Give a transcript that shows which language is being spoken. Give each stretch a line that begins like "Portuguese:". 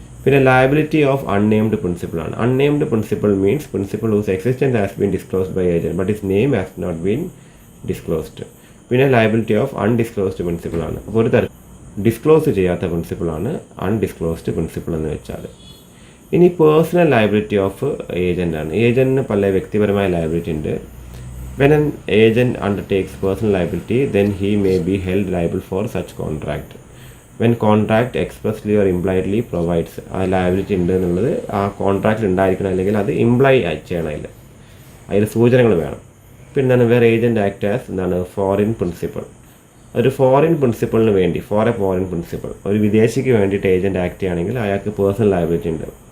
English: പിന്നെ liability of unnamed പ്രിൻസിപ്പളാണ്. Unnamed principal means principal whose existence has been disclosed by agent but his name has not been disclosed.
Malayalam: പിന്നെ liability of undisclosed പ്രിൻസിപ്പളാണ്. അപ്പോൾ ഒരു തരം disclose ചെയ്യാത്ത പ്രിൻസിപ്പളാണ് undisclosed principal എന്ന് വെച്ചാൽ. ഇനി പേഴ്സണൽ ലയബിലിറ്റി ഓഫ് ഏജൻ്റ് ആണ്. ഏജൻറ്റിന് പല വ്യക്തിപരമായ ലയബിലിറ്റി ഉണ്ട്.
English: When an agent undertakes personal liability, then he may be held liable for such contract. When contract expressly or impliedly provides
Malayalam: ആ ലയബിലിറ്റി ഉണ്ട് എന്നുള്ളത് ആ കോൺട്രാക്റ്റിൽ ഉണ്ടായിരിക്കണം, അല്ലെങ്കിൽ അത് ഇംപ്ലൈ ചെയ്യണം, അതിൽ സൂചനകൾ വേണം. പിന്നെ എന്താണ് വേറെ ഏജൻറ്റ് ആക്ട് ആസ് എന്താണ് ഫോറിൻ പ്രിൻസിപ്പൾ. ഒരു ഫോറിൻ പ്രിൻസിപ്പളിന് വേണ്ടി ഫോറിൻ പ്രിൻസിപ്പൾ ഒരു വിദേശിക്ക് വേണ്ടിയിട്ട് ഏജൻറ്റ് ആക്ട് ചെയ്യുകയാണെങ്കിൽ അയാൾക്ക് പേഴ്സണൽ ലയബിലിറ്റി ഉണ്ട്.